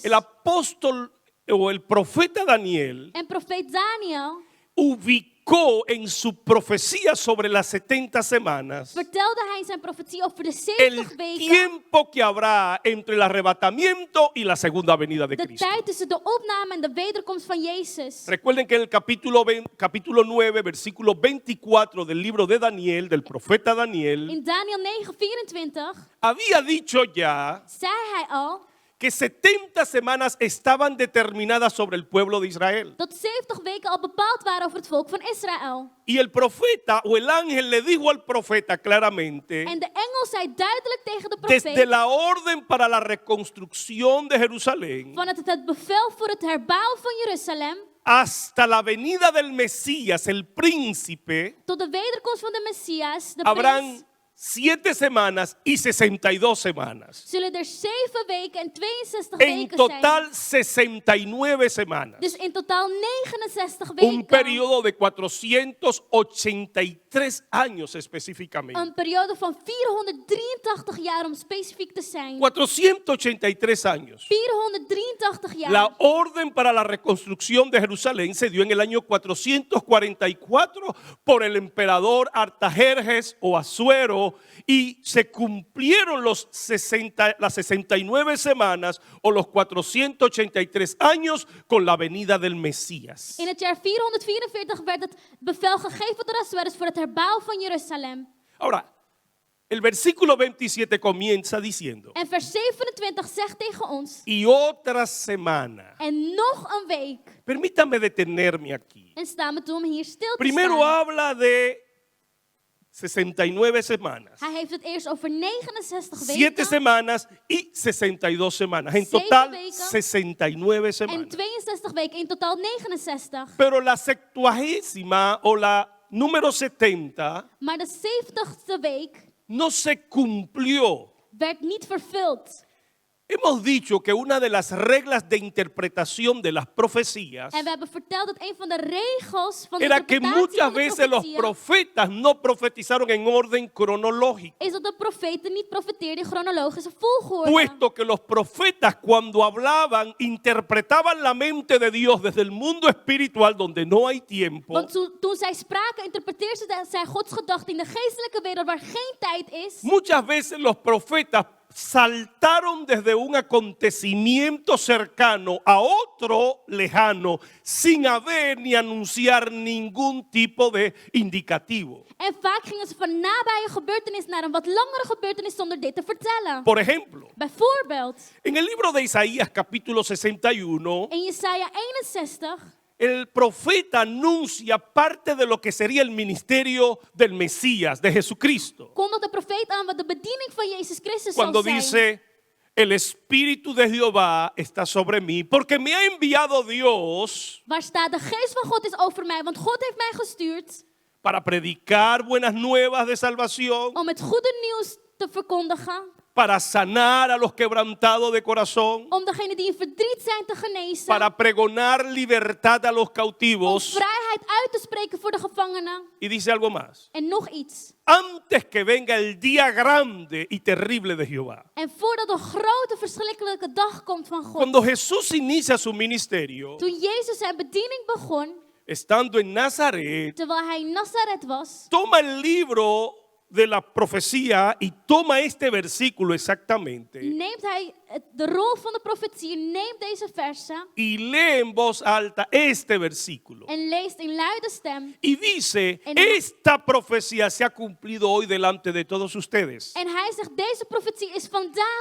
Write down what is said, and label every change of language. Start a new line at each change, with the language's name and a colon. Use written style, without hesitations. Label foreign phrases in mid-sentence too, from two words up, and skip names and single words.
Spanish: El apóstol o el profeta Daniel
Dutch: En profeet Daniel
Spanish: ubicó en su profecía sobre las 70 semanas
Dutch: vertelde hij in zijn profetie over de
Spanish: el
Dutch: 70 weken.
Spanish: tiempo que habrá entre el arrebatamiento y la segunda venida de
Dutch: De
Spanish: Cristo.
Dutch: tijd tussen de opname en de wederkomst van Jezus.
Spanish: Recuerden que en el capítulo 9, versículo 24 del libro de Daniel, del profeta Daniel,
Dutch: In Daniel 9:24
Spanish: había dicho ya
Dutch: zei hij al
Spanish: que 70 semanas estaban determinadas sobre el pueblo de Israel.
Dutch: dat 70 weken al bepaald waren over het volk van Israël.
Spanish: Y el profeta o el ángel le dijo al profeta claramente,
Dutch: En de engel zei duidelijk tegen de
Spanish: desde
Dutch: profeet
Spanish: la orden para la reconstrucción de Jerusalén
Dutch: van het bevel voor het herbouwen van Jeruzalem
Spanish: hasta la venida del Mesías, el príncipe,
Dutch: tot de wederkomst van de Messias, de
Spanish: habrán
Dutch: prins,
Spanish: 7 semanas y 62 semanas.
Dutch: zullen er 7 weken en 62
Spanish: En
Dutch: weken
Spanish: total
Dutch: zijn.
Spanish: 69 semanas.
Dutch: Dus in totaal 69
Spanish: Un
Dutch: weken.
Spanish: periodo de 483 años específicamente.
Dutch: Een periode van 483 jaar om specifiek te zijn.
Spanish: 483 años.
Dutch: 483 jaar.
Spanish: La orden para la reconstrucción de Jerusalén se dio en el año 444 por el emperador Artajerjes o Asuero y se cumplieron las 69 semanas o los 483 años con la venida del Mesías.
Dutch: In het jaar 444 werd het bevel gegeven door Assuerus voor het herbouwen van Jeruzalem.
Spanish: Ahora, el versículo 27 comienza diciendo,
Dutch: En vers 27 zegt tegen ons,
Spanish: y otra semana.
Dutch: en nog een week.
Spanish: Permítame detenerme aquí.
Dutch: En staan we toe om hier stil te
Spanish: Primero
Dutch: staan.
Spanish: habla de 69 semanas.
Dutch: Hij heeft het eerst over 69
Spanish: 7
Dutch: weken
Spanish: semanas y 62 semanas. En
Dutch: 7
Spanish: total
Dutch: weken
Spanish: 69
Dutch: en
Spanish: semanas.
Dutch: 62 weken, in totaal 69.
Spanish: Pero la 70ª o la número 70
Dutch: Maar de 70ste week
Spanish: no se cumplió.
Dutch: werd niet vervuld.
Spanish: Hemos dicho que una de las reglas de interpretación de las profecías
Dutch: En we hebben verteld dat een van de regels van de
Spanish: era que
Dutch: interpretatie
Spanish: muchas
Dutch: van de
Spanish: veces los
Dutch: profetieën
Spanish: profetas no profetizaron en orden cronológico.
Dutch: is dat de profeten niet profeteerden in chronologische volgorde.
Spanish: Puesto que los profetas cuando hablaban interpretaban la mente de Dios desde el mundo espiritual donde no hay tiempo.
Dutch: Want toen zij spraken, interpreteerden zij Gods gedachten in de geestelijke wereld waar geen tijd is.
Spanish: Muchas veces los profetas saltaron desde un acontecimiento cercano a otro lejano sin haber ni anunciar ningún tipo de indicativo.
Dutch: En vaak gingen ze van nabije gebeurtenis naar een wat langere gebeurtenis zonder dit te vertellen.
Spanish: Por ejemplo,
Dutch: Bijvoorbeeld,
Spanish: en el libro de Isaías capítulo 61,
Dutch: in Jesaja 61
Spanish: el profeta anuncia parte de lo que sería el ministerio del Mesías, de Jesucristo.
Dutch: kondigt de profeet aan wat de bediening van Jezus Christus
Spanish: Cuando
Dutch: zal zijn.
Spanish: dice, el Espíritu de Jehová está sobre mí, porque me ha enviado Dios
Dutch: Waar staat, de geest van God is over mij, want God heeft mij gestuurd
Spanish: para predicar buenas nuevas de salvación,
Dutch: om het goede nieuws te verkondigen.
Spanish: para sanar a los quebrantados de corazón,
Dutch: Om degenen die in verdriet zijn te genezen.
Spanish: para pregonar libertad a los
Dutch: Om
Spanish: cautivos.
Dutch: vrijheid uit te spreken voor de gevangenen.
Spanish: Y dice algo más.
Dutch: En nog iets.
Spanish: Antes que venga el día grande y terrible de Jehová.
Dutch: En voordat de grote verschrikkelijke dag komt van God.
Spanish: Cuando Jesús inicia su ministerio,
Dutch: Toen Jezus zijn bediening begon,
Spanish: estando en Nazaret,
Dutch: terwijl hij in Nazareth was,
Spanish: toma el libro de la profecía y toma este versículo exactamente
Dutch: neemt hij de rol van de profetie, neemt deze versen
Spanish: y lee en voz alta este versículo.
Dutch: en leest in luide stem.
Spanish: Y dice,
Dutch: En-
Spanish: esta profecía se ha cumplido hoy delante de todos ustedes.
Dutch: En hij zegt, deze profetie is vandaag